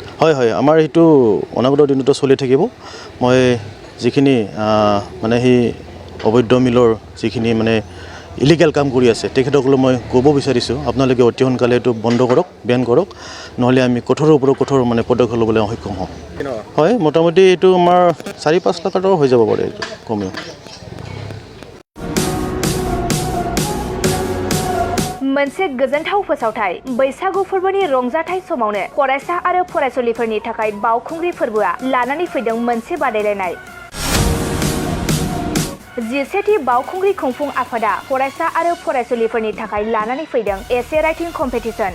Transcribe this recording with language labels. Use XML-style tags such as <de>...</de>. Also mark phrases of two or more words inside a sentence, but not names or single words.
<as>হয় হয়, আমাৰ সেইটো অনাগত দিনতো চলি থাকিব। মই যিখিনি মানে সেই অবৈধ মিলৰ যিখিনি মানে ইলিগেল কাম কৰি আছে তেখেতসকলক মই ক'ব বিচাৰিছোঁ, আপোনালোকে অতি সোনকালে এইটো বন্ধ কৰক, বেন কৰক, নহ'লে আমি কঠোৰৰ ওপৰত কঠোৰ মানে পদক্ষেপ ল'বলৈ সক্ষম হ'ম। হয়, মোটামুটি এইটো আমাৰ 4-5 লাখ টকা হৈ যাব পাৰে এইটো কমেও।</as> <brx>मोनसे गोजोनथाव फोसावथाय बैसागु फोरबोनि रंजाथाय समावनो फरायसा आरो फरायसुलिफोरनि थाखाय बावखुंग्रि फोरबोआ लानानै फैदों मोनसे बादायलायनाय। 17थि बावखुंग्रि खुंफुं आफादा फरायसा आरो फरायसुलिफोरनि थाखाय लानानै फैदों एसे</brx> <en>writing competition.</en>